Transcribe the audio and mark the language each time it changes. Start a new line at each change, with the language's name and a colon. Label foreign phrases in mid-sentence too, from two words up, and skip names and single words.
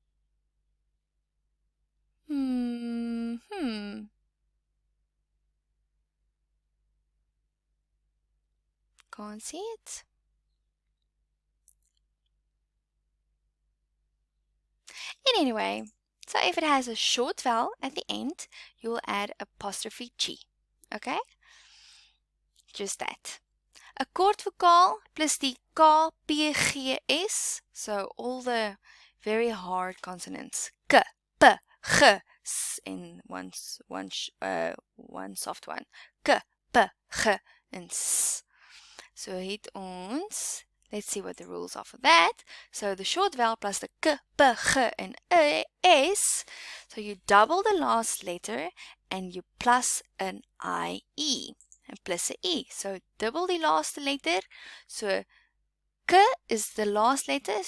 English: Can't see it. Anyway, so if it has a short vowel at the end, you will add apostrophe chi. Okay? Just that.
Afrikaans: A kort vokaal plus die K, P, G, S.
English: So all the very hard consonants. K, P, G, S in one soft one. K, P, G, and S.
Afrikaans: So het ons,
English: let's see what the rules are for that. So the short vowel plus the K, P, G, and S. So you double the last letter and you plus an IE. And plus a E. So double the last letter. So K is the last letter.